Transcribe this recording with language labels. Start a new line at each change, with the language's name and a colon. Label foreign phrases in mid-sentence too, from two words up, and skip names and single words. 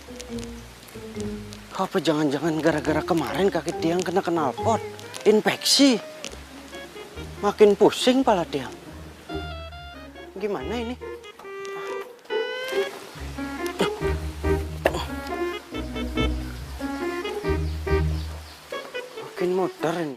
Indonesian: Apa jangan-jangan gara-gara kemarin kaki Tiang kena knalpot? Infeksi? Makin pusing pala Tiang. Gimana ini? Makin muter ini.